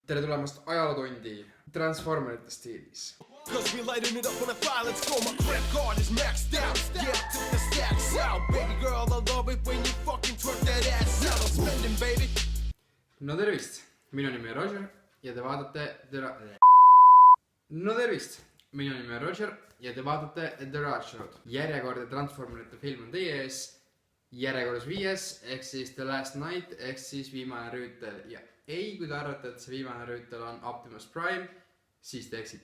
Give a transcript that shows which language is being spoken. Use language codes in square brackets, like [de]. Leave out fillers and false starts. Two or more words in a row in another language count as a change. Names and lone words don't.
[et] Tere tulemast ajalootundi Transformerite stiilis. [en] Cause we lighting it up on a fire, let's go, my credit card is maxed out. Yeah, took the stacks out. Baby girl, I love it when you fucking twerk that ass out. I'm spending, baby. [et] No tervist, minu nimi on Roger ja te vaatate The Raj Show'd. Järjekordne Transformerite film on teie ees. Järjekorras 5, ehk siis The Last Night, ehk siis viimane rüütel. Ja ei, kui te arvate, et see viimane rüütel on Optimus Prime, siis te eksite.